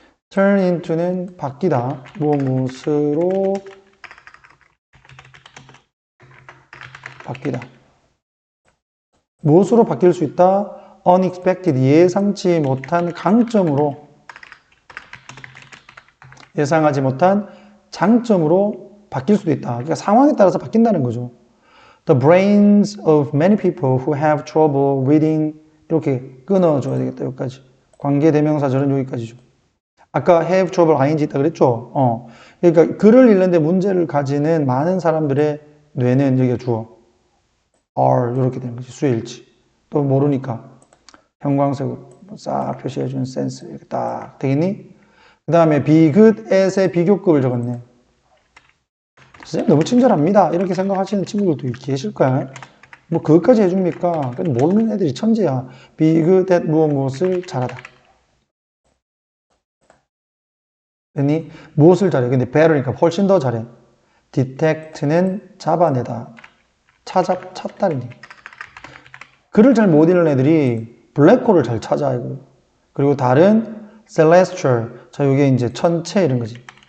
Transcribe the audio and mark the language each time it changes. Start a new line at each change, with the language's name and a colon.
Korean: turn into는 바뀌다. 무엇으로 바뀌다. 무엇으로 바뀔 수 있다? unexpected, 예상치 못한 강점으로, 예상하지 못한 장점으로 바뀔 수도 있다. 그러니까 상황에 따라서 바뀐다는 거죠.
English: The brains of many people who have trouble reading,
Korean: 이렇게 끊어줘야 되겠다. 여기까지. 관계대명사절은 여기까지죠. 아까 have trouble ing 있다 그랬죠? 그러니까 글을 읽는데 문제를 가지는 많은 사람들의 뇌는 여기가 주어. are, 이렇게 되는 거지. 수일치. 또 모르니까. 형광색으로 싹 표시해주는 센스. 이렇게 딱 되겠니? 그 다음에 be good at의 비교급을 적었네. 선생님 너무 친절합니다. 이렇게 생각하시는 친구들도 계실 거야. 뭐 그것까지 해줍니까? 모르는 애들이 천재야. be good at 무엇을 잘하다. 됐니? 무엇을 잘해? 근데 better니까 훨씬 더 잘해. detect는 잡아내다. 찾다는 얘기. 글을 잘 못 읽는 애들이 블랙홀을 잘 찾아. 이거. 그리고 다른 celestial. 자, 이게 이제 천체 이런 거지.